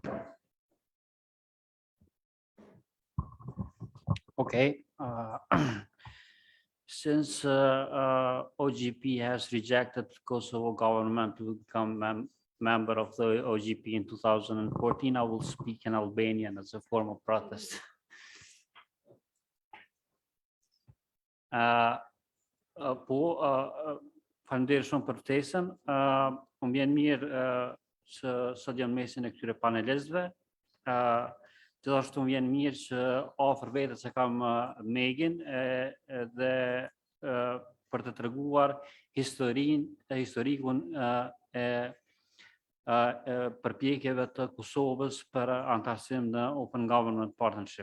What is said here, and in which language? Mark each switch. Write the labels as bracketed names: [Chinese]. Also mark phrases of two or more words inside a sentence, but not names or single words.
[English] Okay. Since OGP has rejected Kosovo government to become member of the OGP in 2014, I will speak in Albanian as a form of protest. [Albanian] Faleminderit shumë për ftesën. Më vjen mirë që sot jam mesin e këtyre panelistëve. Gjithashtu më vjen mirë që afër vetes e kam Megin dhe për të treguar historikun e përpjekjeve të Kosovës për antarësim në Open Government Partnership.